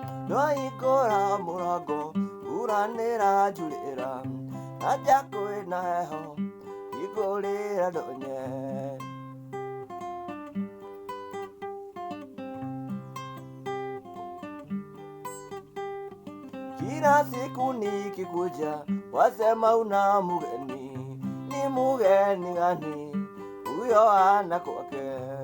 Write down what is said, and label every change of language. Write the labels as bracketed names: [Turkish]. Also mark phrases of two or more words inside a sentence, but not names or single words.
[Meru] hingura mrango, mbura niranjurira, naja kwina heho, hingurira ndonye. [Swahili] Kila siku nikikuja, wasema una mgeni. Ni mgeni gani huyo ana kwake?